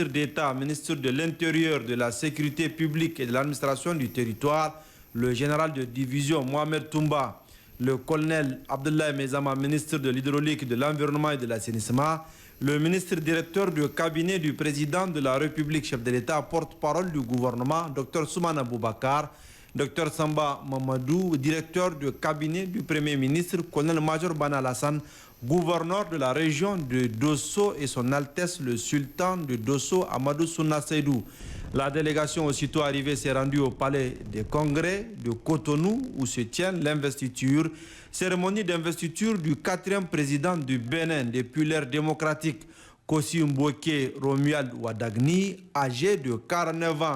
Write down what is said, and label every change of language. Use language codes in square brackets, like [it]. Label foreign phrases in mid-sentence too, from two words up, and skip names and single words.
[fr] d'État, ministre de l'Intérieur, de la Sécurité publique et de l'administration du territoire, le général de division Mohamed Toumba, le colonel Abdoulaye Mezama, ministre de l'Hydraulique, de l'Environnement et de l'Assainissement, le ministre directeur du cabinet du président de la République, chef de l'État, porte-parole du gouvernement, Dr Soumana Boubacar, Dr Samba Mamadou, directeur du cabinet du Premier ministre, colonel-major Bana Alassane, gouverneur de la région de Dosso et son Altesse le sultan de Dosso, Amadou Souna Seydou. La délégation aussitôt arrivée s'est rendue au palais des congrès de Cotonou où se tient l'investiture, cérémonie d'investiture du 4e président du Bénin depuis l'ère démocratique, Kossi Mboké Romuald Wadagni, âgé de 49 ans.